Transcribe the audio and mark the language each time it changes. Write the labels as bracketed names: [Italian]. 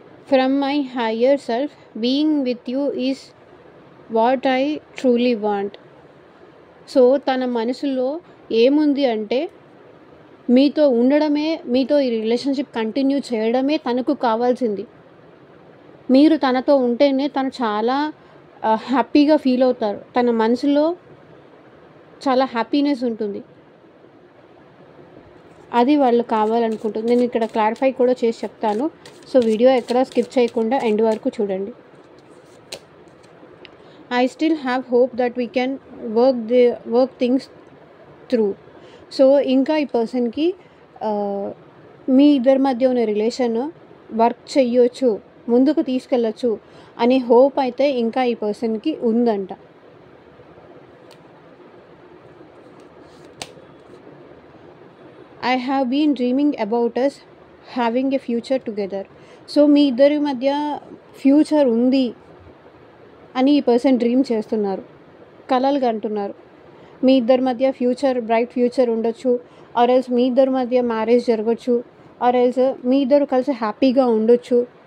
[English] From my higher self, being with you is what I truly want. [Telugu] So తన మనసులో ఏముంది అంటే మీతో ఉండడమే, మీతో ఈ రిలేషన్షిప్ కంటిన్యూ చేయడమే తనకు కావాల్సింది. మీరు తనతో ఉంటేనే తను చాలా హ్యాపీగా ఫీల్ అవుతారు. తన మనసులో చాలా హ్యాపీనెస్ ఉంటుంది. అది వాళ్ళు కావాలనుకుంటుంది. నేను ఇక్కడ క్లారిఫై కూడా చేసి చెప్తాను. సో వీడియో ఎక్కడ స్కిప్ చేయకుండా ఎండ్ వరకు చూడండి. [English] I still have hope that we can work things through. [Telugu] So ఇంకా ఈ పర్సన్కి మీ ఇద్దరి మధ్య ఉన్న రిలేషన్ వర్క్ చెయ్యొచ్చు, ముందుకు తీసుకెళ్ళచ్చు అనే హోప్ అయితే ఇంకా ఈ పర్సన్కి ఉందంట. [English] I have been dreaming about us having a future together. [Telugu] So మీ ఇద్దరి మధ్య ఫ్యూచర్ ఉంది అని ఈ పర్సన్ డ్రీమ్ చేస్తున్నారు, కలలు కంటున్నారు. మీ ఇద్దరి మధ్య ఫ్యూచర్, బ్రైట్ ఫ్యూచర్ ఉండొచ్చు, ఆర్ ఎల్స్ మీ ఇద్దరి మధ్య మ్యారేజ్ జరగచ్చు, ఆర్ ఎల్స్ మీ ఇద్దరు కలిసి హ్యాపీగా ఉండొచ్చు.